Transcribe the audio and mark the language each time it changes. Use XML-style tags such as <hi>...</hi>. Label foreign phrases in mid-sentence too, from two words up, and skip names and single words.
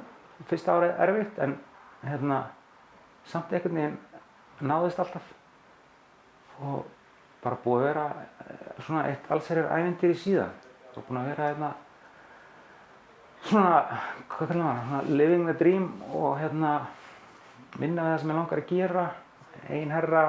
<is>Fyrsta árið erfitt en samt einhvern veginn náðist alltaf og bara búið að vera svona eitt allsherjar ævintýri síðan og búin að vera hérna svona, hvað kallar maður, svona</is> <en>living the dream</en> <is>og hérna vinna við það sem ég langar að gera, einherra.</is>